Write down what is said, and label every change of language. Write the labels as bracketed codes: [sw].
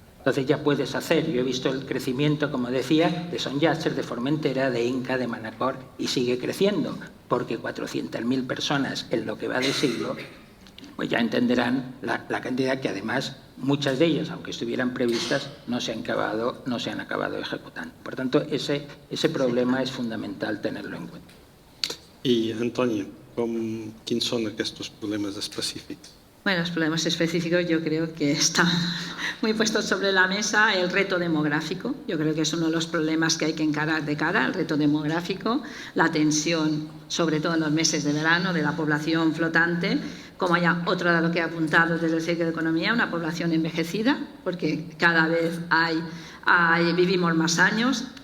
[es] Entonces ya puedes hacer, yo he visto el crecimiento, como decía, de Son Llàtzer, de Formentera, de Inca, de Manacor, y sigue creciendo, porque 400.000 personas en lo que va de siglo, pues ya entenderán la cantidad que además muchas de ellas, aunque estuvieran previstas, no se han acabado ejecutando. Por tanto, ese problema es fundamental tenerlo en cuenta. [ca] I, Antònia, quins són aquests problemes específics? [es] Bueno, los problemas específicos yo creo que están muy puestos sobre la mesa. El reto demográfico, yo creo que es uno de los problemas que hay que encarar de cara, el reto demográfico, la tensión, sobre todo en los meses de verano, de la población flotante, como haya otro de lo que he apuntado desde el Círculo de Economía, una población envejecida, porque cada vez vivimos más años.